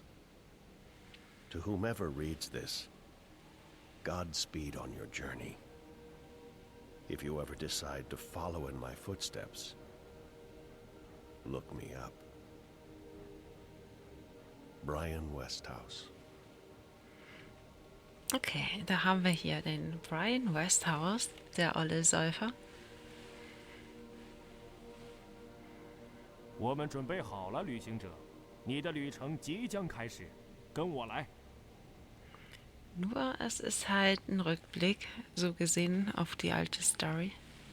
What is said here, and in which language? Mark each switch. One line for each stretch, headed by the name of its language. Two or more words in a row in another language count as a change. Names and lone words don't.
English: To whomever reads this, Godspeed on your journey. If you ever decide to follow in my footsteps, look me up. Brian Westhouse.
German: Okay, da haben wir hier den Brian Westhouse, der olle Säufer.
Chinese: 我们准备好了，旅行者，你的旅程即将开始，跟我来。
German: Nur es ist halt ein Rückblick, so gesehen, auf die alte Story.